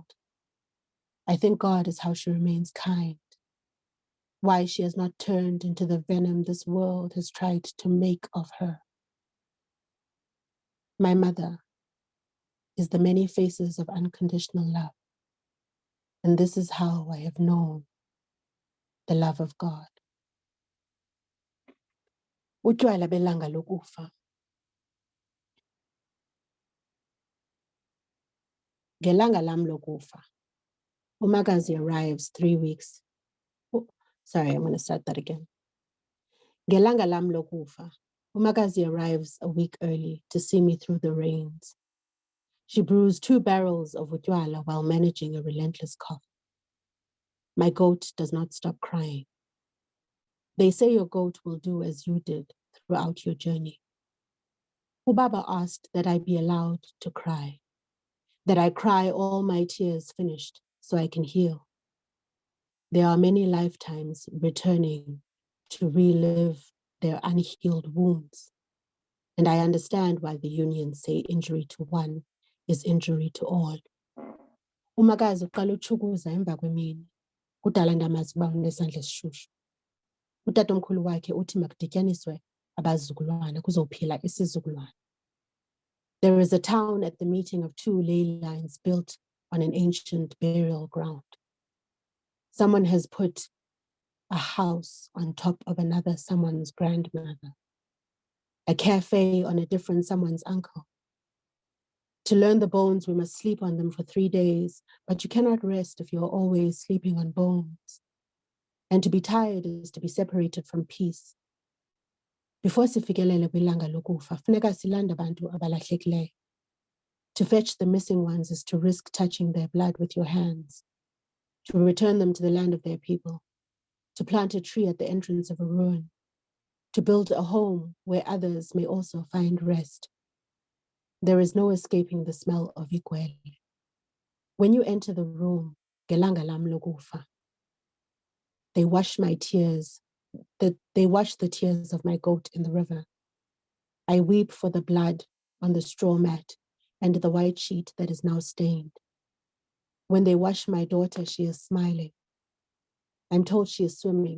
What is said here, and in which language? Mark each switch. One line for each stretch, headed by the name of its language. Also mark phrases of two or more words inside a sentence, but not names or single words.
English: I think God is how she remains kind, why she has not turned into the venom this world has tried to make of her. My mother is the many faces of unconditional love. And this is how I have known the love of God.
Xhosa: Utshwala belanga lokufa. Ngelanga lam lokufa.
English: Umakazi arrives 3 weeks. Oh, sorry, I'm going to start that again.
Xhosa: Ngelanga lam lokufa.
English: Umakazi arrives a week early to see me through the rains. She brews 2 barrels of utywala while managing a relentless cough. My goat does not stop crying. They say your goat will do as you did throughout your journey. Ubaba asked that I be allowed to cry, that I cry all my tears finished so I can heal. There are many lifetimes returning to relive their unhealed wounds. And I understand why the unions say injury to one is injury to all.
Xhosa: Umakazi uqala utshukuza emva kwemini. Kudala ndamazi uba unesandla esishushu. Utatomkhulu wakhe uthi makudityaniswe abazukulwana kuzophila isizukulwana.
English: There is a town at the meeting of 2 ley lines built on an ancient burial ground. Someone has put a house on top of another someone's grandmother, a cafe on a different someone's uncle. To learn the bones, we must sleep on them for 3 days, but you cannot rest if you're always sleeping on bones. And to be tired is to be separated from peace.
Xhosa: Before sifikelele kwilanga lokufa, funeka silanda abantu abalahlekileyo.
English: To fetch the missing ones is to risk touching their blood with your hands, to return them to the land of their people, to plant a tree at the entrance of a ruin, to build a home where others may also find rest. There is no escaping the smell of igwele. When you enter the room,
Xhosa: ngelanga lam lokufa,
English: they wash my tears, they wash the tears of my goat in the river. I weep for the blood on the straw mat and the white sheet that is now stained. When they wash my daughter, she is smiling. I'm told she is swimming.